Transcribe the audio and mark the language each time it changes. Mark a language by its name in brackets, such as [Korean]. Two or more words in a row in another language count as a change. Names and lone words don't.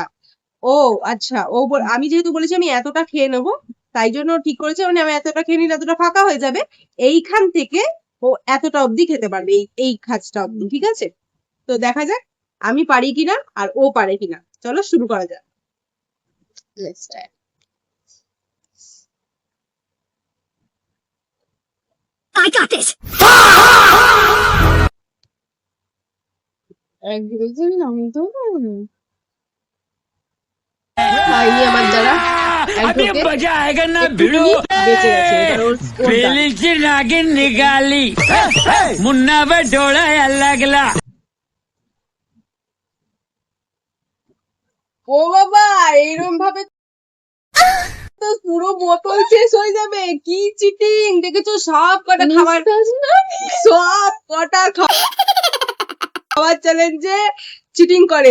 [Bangla] ও আচ্ছা, আমি যেহেতু বলেছি আমি এতটা খেয়ে নেবো, তাই জন্য ও ঠিক করেছে মানে আমি এতটা খেয়ে নিলে এতটা ফাঁকা হয়ে যাবে, এইখান থেকে ও এতটা অবধি খেতে পারবে, এই এই খাঁজটা অবধি, ঠিক আছে? তো দেখা যাক আমি পারি কিনা আর ও পারে কিনা। চলো শুরু করা যাক। [English] let's start. I got this. [Bangla] এক দিন আমি তো হয়নি আমার দ্বারা এক [Hindi] अभी [Bangla] ঢোকে। [Hindi] मजा आएगा ना [Bangla] একটুখানি [Hindi] भिड़ो [Bangla] বেঁচে গেছে, এবার ওর done। बेली की नागिन निकाली मुन्ना पे डोला अल्लाह गला ও বাবা, এইরকম ভাবে তো পুরো বোতল শেষ হয়ে যাবে। কি চিটিং দেখেছো? সব কটা খাবার, সব কটা খাবার চ্যালেঞ্জে চিটিং করে।